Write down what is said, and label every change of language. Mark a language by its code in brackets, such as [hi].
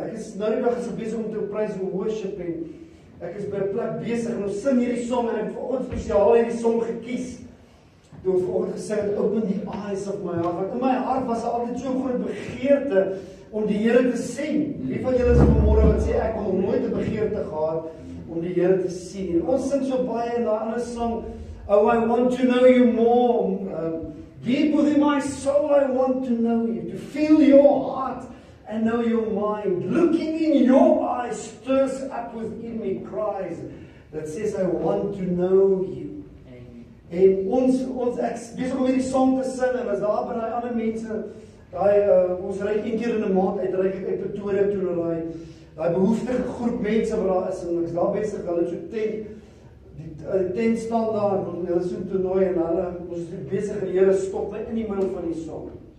[af] Ek is nou die dag besig om te praise and worship, en ek is by 'n plek besig en ons sing hierdie song, en ek het vanoggend spesiaal hierdie song gekies. Toe ons vanoggend gesê het, open the eyes of my heart. Want in my hart was daar altyd so groot begeerte om die Here te sien. Wie van julle is vanmôre wat sê ek het nog nooit 'n begeerte gehad om die Here te sien? En ons sing so baie in daai ander song, oh I want to know you more. [en] Deep within my soul I want to know you, to feel your heart and know your mind. Looking in your eyes stirs up within me cries that says I want to know you. [af] En ek besig om hierdie song te sing, en as daar by daai ander mense, ons ry een keer in 'n maand uit Pretoria toe na daai behoeftige groep mense wat daar is, en ek is daar besig, hulle so tent, die tent staan daar, en hulle so toernooi, en ons is besig, en die Here stop my in die middel van die song.